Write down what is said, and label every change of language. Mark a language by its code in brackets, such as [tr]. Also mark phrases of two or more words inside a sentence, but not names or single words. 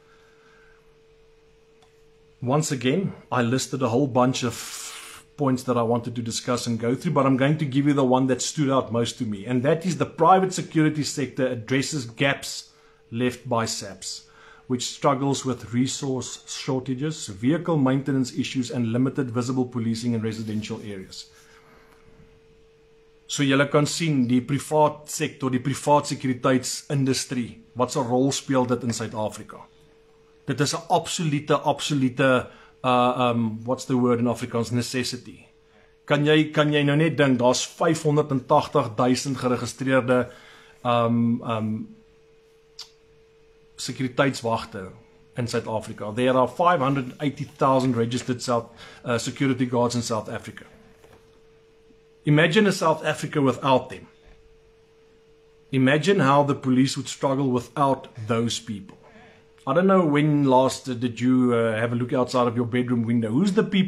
[en] Once again, I listed a whole bunch of points that I wanted to discuss and go through, but I'm going to give you the one that stood out most to me, and that is the private security sector addresses gaps left by SAPS, which struggles with resource shortages, vehicle maintenance issues, and limited visible policing in residential areas. [af] So julle kan sien die privaat sektor, die privaat sekuriteitsindustrie, wat 'n rol speel dit in Suid-Afrika. Dit is 'n absolute [en] what's the word in Afrikaans, [af] necessity. Kan jy nou net dink, daar's 580,000 geregistreerde sekuriteitswagte in South Africa. [en] There are 580,000 registered security guards in South Africa. Imagine a South Africa without them. Imagine how the police would struggle without those people. I don't know when last did you have a look outside of your bedroom window.